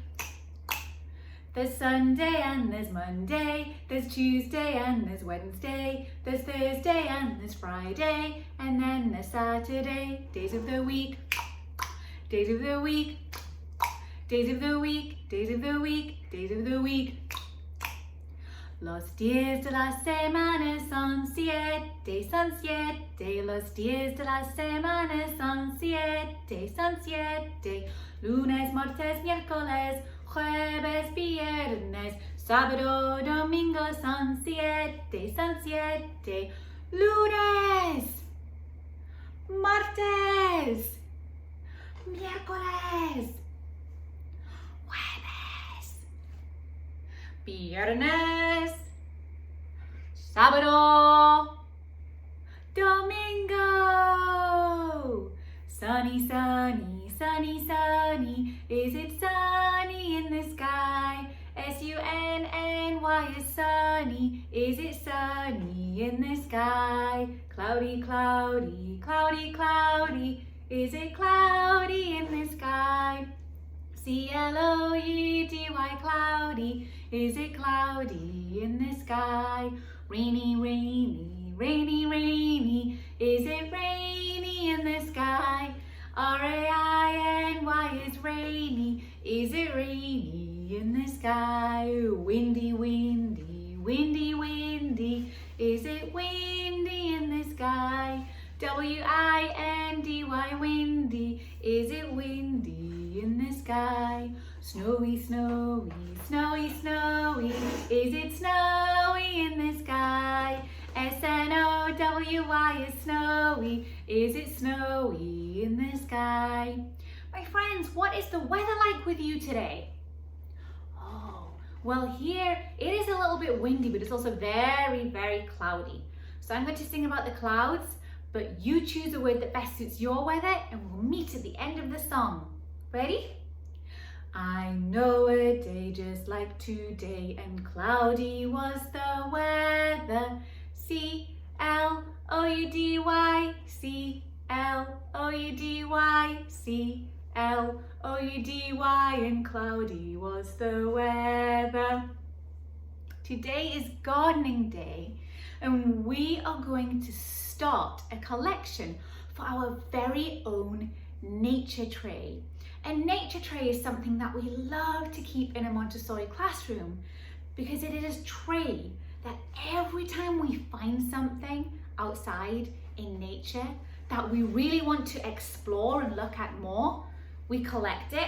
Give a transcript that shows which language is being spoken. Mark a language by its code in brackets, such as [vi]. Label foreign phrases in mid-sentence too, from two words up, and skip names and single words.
[en] There's Sunday and there's Monday, there's Tuesday and there's Wednesday, there's Thursday and there's Friday, and then there's Saturday. Days of the week, days of the week, days of the week, days of the week, days of the week. [es] Los días de la semana son siete, son siete. Los días de la semana son siete, son siete. Lunes, martes, miércoles, jueves, viernes, sábado, domingo son siete, son siete. Lunes, martes, miércoles, jueves, viernes, sábado, domingo. [en] Sunny, sunny, sunny, sunny. Is it sunny in the sky? S-U-N-N-Y is sunny. Is it sunny in the sky? Cloudy, cloudy, cloudy, cloudy. Is it cloudy in the sky? C-L-O-U-D-Y, cloudy. Is it cloudy in the sky? Rainy, rainy, rainy, rainy. Is it rainy in the sky? R-A-I-N-Y is rainy. Is it rainy in the sky? Windy, windy, windy, windy. Is it windy in the sky? W-I-N-D-Y, windy. Is it windy in the sky? Snowy, snowy, snowy, snowy. Is it snowy in the sky? S-N-O-W-Y is snowy. Is it snowy in the sky? My friends, what is the weather like with you today? Oh, well here it is a little bit windy, but it's also very, very cloudy. So I'm going to sing about the clouds, but you choose a word that best suits your weather and we'll meet at the end of the song. Ready? I know a day just like today, and cloudy was the weather. C-L-O-U-D-Y, C-L-O-U-D-Y, C-L-O-U-D-Y, and cloudy was the weather. Today is gardening day, and we are going to start a collection for our very own nature tray. And nature tray is something that we love to keep in a Montessori classroom because it is a tray that every time we find something outside in nature that we really want to explore and look at more, we collect it.